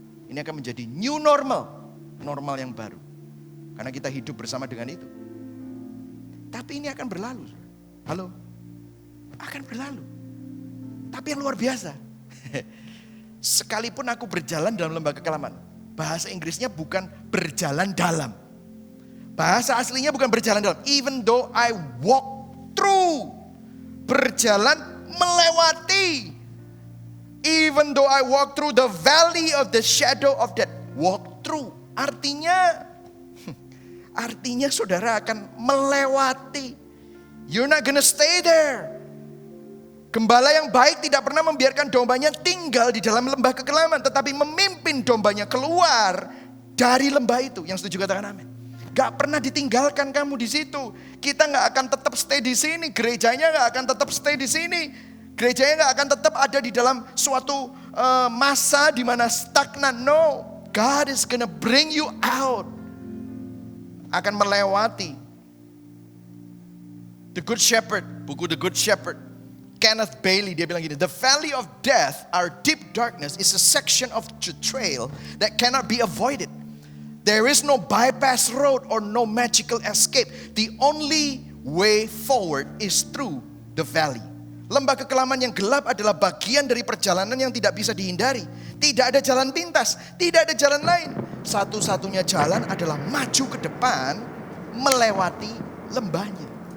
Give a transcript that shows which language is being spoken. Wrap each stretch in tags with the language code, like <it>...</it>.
<id>Ini akan menjadi new normal. Normal yang baru. Karena kita hidup bersama dengan itu. Tapi ini akan berlalu. Halo? Akan berlalu. Tapi yang luar biasa. Sekalipun aku berjalan dalam lembah kekelaman. Bahasa Inggrisnya bukan berjalan dalam. Bahasa aslinya bukan berjalan dalam.</id> <en>Even though I walk through.</en> <id>Berjalan melewati.</id> <en>Even though I walk through the valley of the shadow of death. Walk through.</en> <id>Artinya saudara akan melewati.</id> <en>You're not gonna stay there.</en> <id>Gembala yang baik tidak pernah membiarkan dombanya tinggal di dalam lembah kekelaman. Tetapi memimpin dombanya keluar dari lembah itu. Yang setuju katakan amin. Gak pernah ditinggalkan kamu di situ. Kita gak akan tetap stay di sini. Gerejanya gak akan tetap stay di sini. Gerejanya gak akan tetap ada di dalam suatu masa di mana stagnan.</id> <en>No, God is gonna bring you out.</en> <id>Akan melewati.</id> <en>The Good Shepherd, buku The Good Shepherd, Kenneth Bailey</en> <id>dia bilang gini,</id> <en>the valley of death, our deep darkness, is a section of the trail that cannot be avoided. There is no bypass road or no magical escape. The only way forward is through the valley.</en> <id>Lembah kekelaman yang gelap adalah bagian dari perjalanan yang tidak bisa dihindari. Tidak ada jalan pintas, tidak ada jalan lain. Satu-satunya jalan adalah maju ke depan, melewati lembahnya.</id>